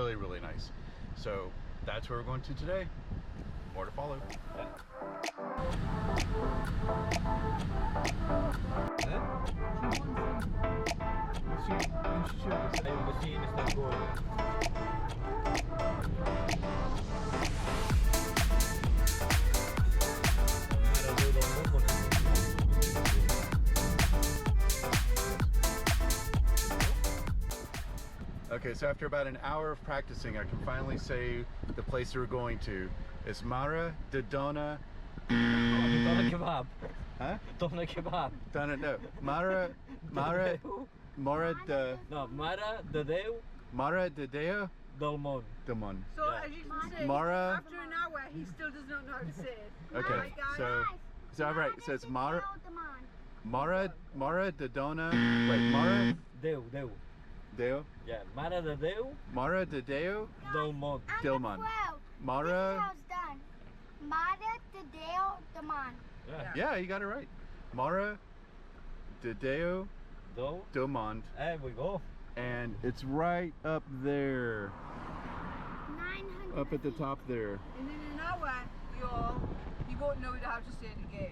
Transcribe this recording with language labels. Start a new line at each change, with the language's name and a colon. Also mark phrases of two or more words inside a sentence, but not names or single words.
English: really, really nice. So that's where we're going to today. More to follow. The machine is not going. Mare de Deu Mont. Okay, so after about an hour of practicing, I can finally say the place we're going to. It's Mare de Dona. Doner kebab. Huh? Doner kebab. Dona, no. Mare de No, Mare de Deu Mont. Mont. So Yeah. as you can see, Mara- after an hour, he still does not know how to say it. Okay, Alright, guys. so all right. So it's Mare de Dona. Wait, Deu. Deu. Yeah, Mare de Deu Mare de Deu Mont. dél Mont. Mare. This is how it's done. Mare de Deu Mont. Yeah. Yeah, you got it right. Mare de Deu Deu. Mont. There we go. And it's right up there. 900 Up at the top there. And in an hour, you won't know how to say it again.